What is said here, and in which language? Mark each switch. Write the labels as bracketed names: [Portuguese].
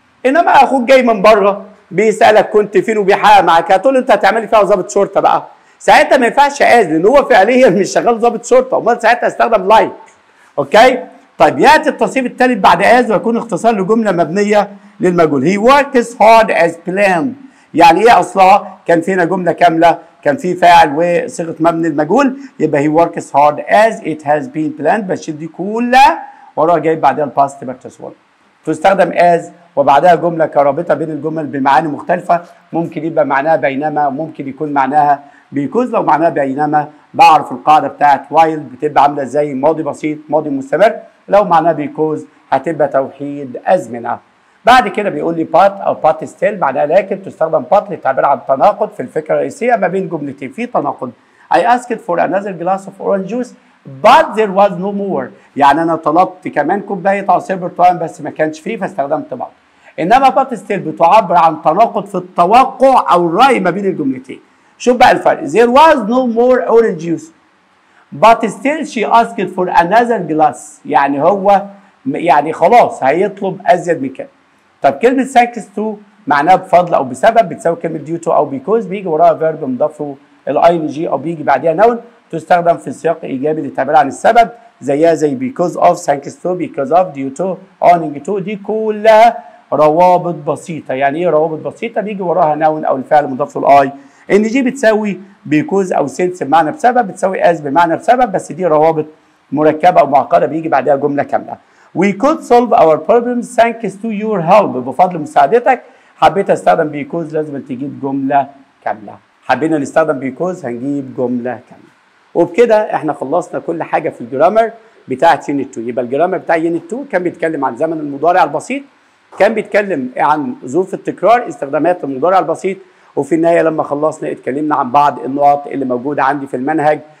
[Arabic] انما اخوك جاي من بره بيسالك كنت فين وبيحقق معاك، هتقول له انت هتعملي فيها ضابط شرطه بقى. ساعتها ما ينفعش از لان هو فعليا مش شغال ضابط شرطه، امال ساعتها استخدم لايك. اوكي؟ طيب ياتي التصريف الثالث بعد از ويكون اختصار لجمله مبنيه للمجهول. هي [English] works hard as planned. [Arabic] يعني ايه اصلها؟ كان فينا جمله كامله، كان في فاعل وصيغه مبني المجهول، يبقى هي [English] works hard as it has been planned. [Arabic] بشيل دي كلها وراها جايب بعدها الباست بارتيسيبل. تستخدم as وبعدها جمله كرابطه بين الجمل بمعاني مختلفه، ممكن يبقى معناها بينما، وممكن يكون معناها بيكوز. لو معناها بينما بعرف القاعده بتاعت وايل بتبقى عامله ازاي؟ ماضي بسيط ماضي مستمر. لو معناها بيكوز هتبقى توحيد ازمنه. بعد كده بيقول لي بات او بات ستيل بعدها لكن. تستخدم بات للتعبير عن تناقض في الفكره الرئيسيه ما بين جملتين، في تناقض. [English] I asked for another glass of orange juice but there was no more. [Arabic] يعني انا طلبت كمان كوبايه عصير برتقال بس ما كانش فيه فاستخدمت بعض. انما بات ستيل بتعبر عن تناقض في التوقع او الراي ما بين الجملتين. شوف بقى الفرق. [English] There was no more orange juice but still she asked for another glass. [Arabic] يعني هو يعني خلاص هيطلب ازيد من كده. طب كلمه ثانكس تو معناها بفضل او بسبب بتساوي كلمه ديو تو او بيكوز، بيجي وراها فيرب مضاف له الاي ان جي او بيجي بعديها نون. تستخدم في السياق الايجابي للتعبير عن السبب زيها زي بيكوز اوف، ثانكس تو، بيكوز اوف، ديو تو، اونينج تو. دي كلها روابط بسيطه. يعني ايه روابط بسيطه؟ بيجي وراها نون او الفعل مضاف له الاي ان جي بتساوي بيكوز او سينس بمعنى بسبب، بتساوي از بمعنى بسبب، بس دي روابط مركبه او معقده بيجي بعدها جمله كامله. [English] We could solve our problems thanks to your help. [Arabic] بفضل مساعدتك. حبيت استخدم because لازم تجيب جمله كامله. حبينا نستخدم because هنجيب جمله كامله. وبكده احنا خلصنا كل حاجه في الجرامر بتاعه يونت 2. يبقى الجرامر بتاع يونت 2 كان بيتكلم عن زمن المضارع البسيط، كان بيتكلم عن ظروف التكرار، استخدامات المضارع البسيط، وفي النهايه لما خلصنا اتكلمنا عن بعض النقط اللي موجوده عندي في المنهج.